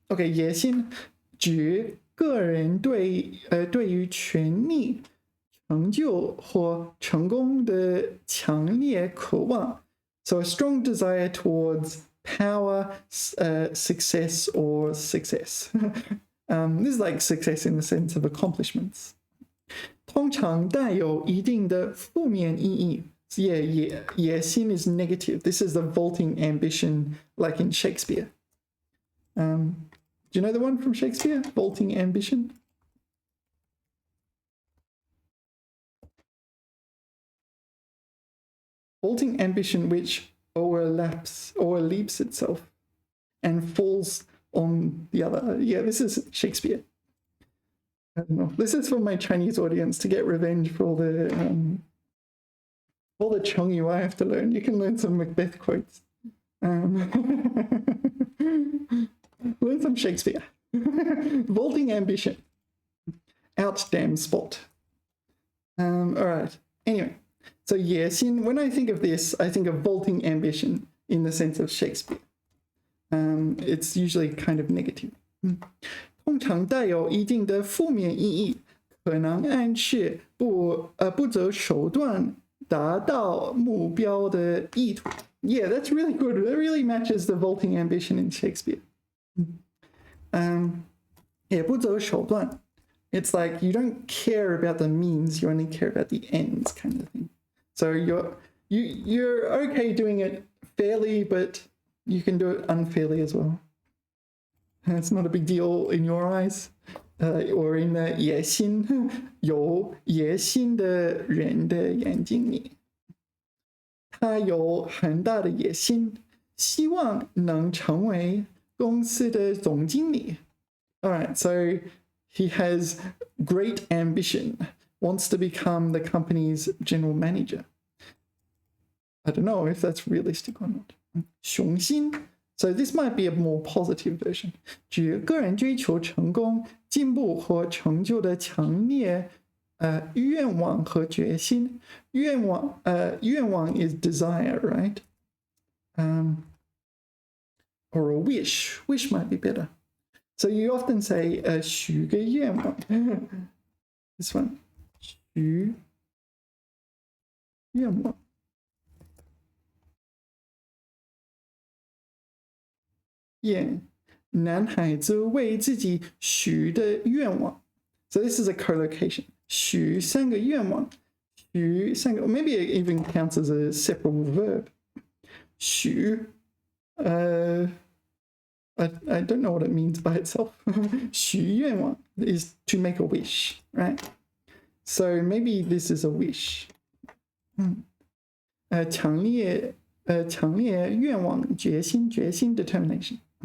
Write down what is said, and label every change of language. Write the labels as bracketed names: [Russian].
[Chinese] Okay, 野心指个人对于权力、成就或成功的强烈渴望. [English] So a strong desire towards power, success, or success. This is like success in the sense of accomplishments. [Chinese] 通常带有一定的负面意义. [English] So yeah, 野心 is negative. This is the vaulting ambition, like in Shakespeare. Do you know the one from Shakespeare? Vaulting ambition? Vaulting ambition which overleaps itself and falls on the other. Yeah, this is Shakespeare. I don't know. This is for my Chinese audience to get revenge for all the Chongyu I have to learn. You can learn some Macbeth quotes. Learn some Shakespeare. Vaulting ambition. Out damn spot. All right. Anyway, so Yesin, when I think of this, I think of vaulting ambition in the sense of Shakespeare. It's usually kind of negative. [Chinese] 通常带有一定的负面意义，可能暗示不择手段达到目标的意图. [English] Yeah, that's really good. That really matches the vaulting ambition in Shakespeare. [Chinese] 也不择手段. [English] It's like you don't care about the means, you only care about the ends, kind of thing. So you're okay doing it fairly, but you can do it unfairly as well. It's not a big deal in your eyes. Or in the [Chinese] 野心，有野心的人的眼睛里，他有很大的野心，希望能成为公司的总经理。 [English] All right, so he has great ambition, wants to become the company's general manager. I don't know if that's realistic or not. 雄心 So this might be a more positive version. [Chinese] 指个人追求成功、进步和成就的强烈愿望和决心。 [English] 愿望is desire, right? Or a wish. Wish might be better. So you often say [Chinese] 许个愿望。 [English] This one. 许愿望。 [Chinese] 男孩子为自己许的愿望。 [English] So this is a collocation. [Chinese] 许三个愿望。 [English] 许三个 maybe it even counts as a separable verb. 许 I don't know what it means by itself. 许愿望 is to make a wish, right? So maybe this is a wish. [Chinese] 强烈愿望决心 determination.